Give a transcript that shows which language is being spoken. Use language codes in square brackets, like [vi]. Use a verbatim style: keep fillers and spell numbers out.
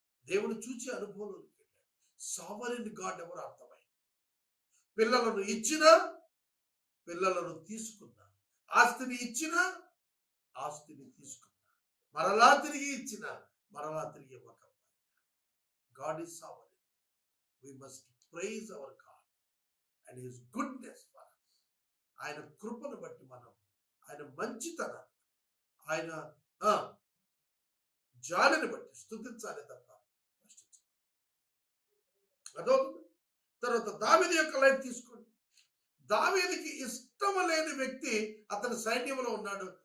[te] దేవుని చూచి అనుభవంలోకి వెళ్ళాడు. సావరిన్ గాడ్ ఎవరు అర్థమైంది. పిల్లలను ఇచ్చినా పిల్లలను తీసుకున్నా, ఆస్తిని ఇచ్చినా ఆస్తిని తీసుకున్నా, మరలా తిరిగి ఇచ్చినా మరలా తిరిగి ఇవ్వకపోయినా [en] God is sovereign. We must praise our God and His goodness for us. [te] ఆయన కృపను బట్టి మనం, ఆయన మంచితనాన్ని, ఆయన ఆ, జాలిని బట్టి స్తుతించాలి తప్ప ప్రశంసించాలి. అదొకటి. తర్వాత దావీదు యొక్క లైఫ్ తీసుకోండి. దావీదుకి ఇష్టం లేని వ్యక్తి అతని సైన్యంలో ఉన్నాడు.